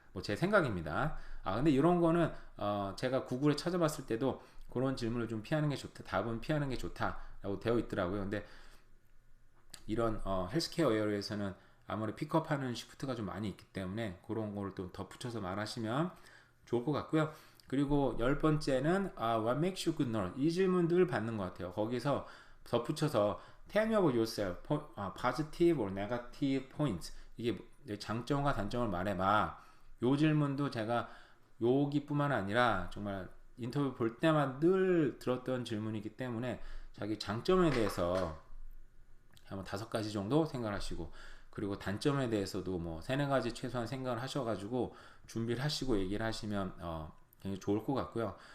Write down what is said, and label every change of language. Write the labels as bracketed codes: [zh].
[ko] 뭐 제 생각입니다. 근데 이런 거는 제가 구글에 찾아봤을 때도 그런 질문을 좀 피하는 게 좋다. 답은 피하는 게 좋다라고 되어 있더라고요. 근데 이런 헬스케어 에어에서는 아무래도 픽업하는 시프트가 좀 많이 있기 때문에 그런 거를 또 덧붙여서 말하시면 좋을 것 같고요. 그리고 10번째는 [en] what makes you good nurse? [ko] 이 질문들 받는 것 같아요. 거기서 덧붙여서 [en] tell me about yourself, positive or negative points. [ko] 이게 장점과 단점을 말해봐. 요 질문도 제가 여기뿐만 아니라 정말 인터뷰 볼 때만 늘 들었던 질문이기 때문에 자기 장점에 대해서 한번 5가지 정도 생각하시고 그리고 단점에 대해서도 뭐 3-4가지 최소한 생각을 하셔가지고 준비를 하시고 얘기를 하시면 굉장히 좋을 것 같고요.